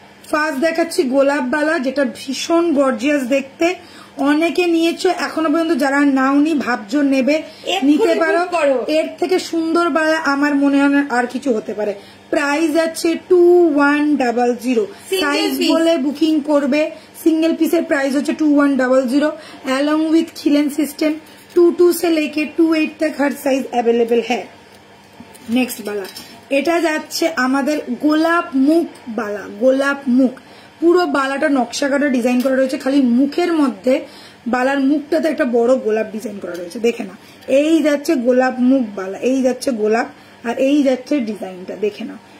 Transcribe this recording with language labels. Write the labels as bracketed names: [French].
[Bangla] First দেখাচ্ছি গোলাপ বালা, যেটা ভীষণ গর্জিয়াস দেখতে। অনেকে নিয়েছো, এখনো পর্যন্ত যারা নাওনি ভাবছো নেবে, নিতে পারো। এর থেকে সুন্দর বালা আমার মনে হয় আর কিছু হতে পারে। প্রাইস আছে 2100, সাইজ বলে বুকিং করবে। [Hindi] सिंगल पीस प्राइस होच्छे 2100 अलॉन्ग विथ खिलन सिस्टम 22 से लेके 28 तक हर साइज अवेलेबल है। नेक्स्ट वाला [Bangla] এটা যাচ্ছে আমাদের গোলাপ মুখ বালা, গোলাপ মুখ পুরো বালাটা নকশা কাটা ডিজাইন করা রয়েছে, খালি মুখের মধ্যে বালার মুখটাতে একটা বড় গোলাপ ডিজাইন করা রয়েছে, দেখে না। এই যাচ্ছে গোলাপ মুখ বালা, এই যাচ্ছে গোলাপ, আর এই যাচ্ছে ডিজাইনটা, দেখে না।